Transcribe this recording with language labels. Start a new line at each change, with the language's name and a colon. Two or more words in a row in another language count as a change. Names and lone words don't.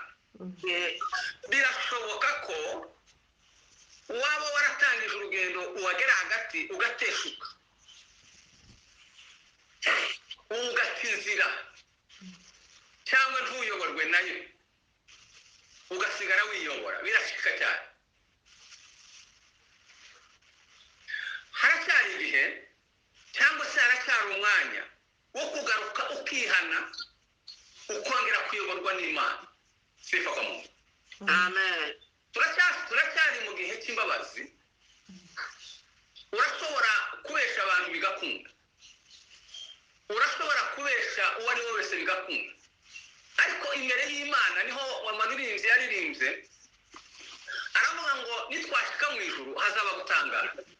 Kinyarwanda: Birashoboka ko waba waratangije urugendo uwagera hagati ugateshuka, ugata inzira, cyangwa ntuyoborwe nayo ugasigara wiyobora. Birashika cyane. Haracyari ibihe cyangwa se haracyari umwanya wo kugaruka ukihana, ukongera kuyoborwa n'Imana.
Swahili: Sifa kwa Mungu. Amen.
Kinyarwanda: Turacyari mu gihe cy'imbabazi. Urashobora kubesha abantu bigakunda, urashobora kubesha uwo ari we wese bigakunda, ariko imbere y'Imana niho amaririmbyi yaririmbye aravuga ngo nitwashika mu ijuru hazaba gutangara